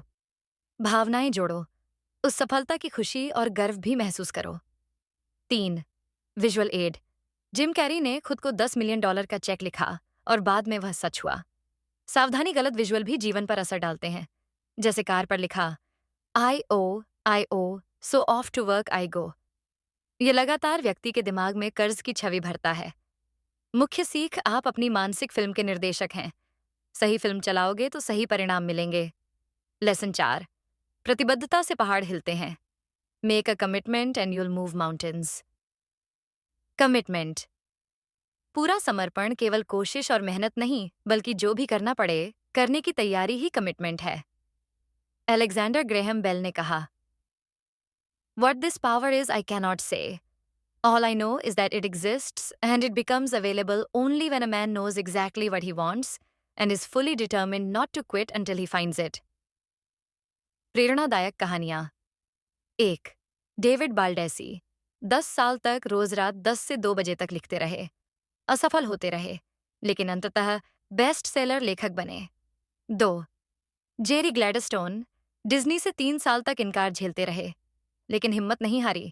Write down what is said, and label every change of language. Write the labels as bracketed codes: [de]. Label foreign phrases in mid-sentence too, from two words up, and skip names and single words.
[hi] भावनाएं जोड़ो, उस सफलता की खुशी और गर्व भी महसूस करो। 3. [en] visual aid, [hi] जिम कैरी ने खुद को $10 मिलियन का चेक लिखा और बाद में वह सच हुआ। सावधानी, गलत विजुअल भी जीवन पर असर डालते हैं। जैसे कार पर लिखा [en] I O, so off to work I go। [hi] ये लगातार व्यक्ति के दिमाग में कर्ज की छवि भरता है। मुख्य सीख: आप अपनी मानसिक फिल्म के निर्देशक हैं। सही फिल्म चलाओगे तो सही परिणाम मिलेंगे। लेसन 4. प्रतिबद्धता से पहाड़ हिलते हैं। [en] make a commitment and you'll move mountains. [hi] कमिटमेंट: पूरा समर्पण केवल कोशिश और मेहनत नहीं, बल्कि जो भी करना पड़े करने की तैयारी ही कमिटमेंट है। अलेक्जेंडर ग्रेहम बेल ने कहा, [en] What this power is, I cannot say. All I know is that it exists, and it becomes available only when a man knows exactly what he wants and is fully determined not to quit until he finds it. [hi] प्रेरणादायक कहानियां। 1. डेविड बाल्डेसी 10 साल तक रोज रात 10 से 2 बजे तक लिखते रहे। असफल होते रहे, लेकिन अंततः [en] best seller [hi] लेखक बने। 2. जेरी ग्लैडस्टोन डिज्नी से 3 साल तक इनकार झेलते रहे, लेकिन हिम्मत नहीं हारी।